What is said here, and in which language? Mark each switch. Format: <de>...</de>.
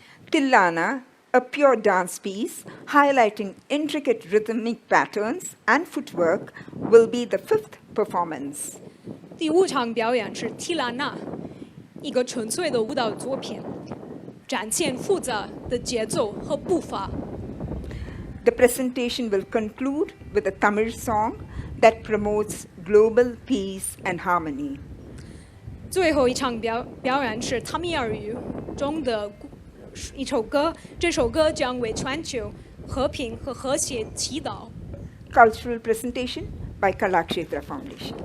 <en>Tillana, a pure dance piece highlighting intricate rhythmic patterns and footwork, will be the fifth performance.</en> <zh>第5场表演是提拉纳，一个纯粹的舞蹈作品，展现复杂的节奏和步伐。</zh> <en>The presentation will conclude with a Tamil song that promotes global peace and harmony.</en> <zh>最后一场表演是塔米尔语中的一首歌，这首歌将为全球和平和和谐祈祷。</zh> <en>Cultural presentation by Kalakshetra Foundation.</en>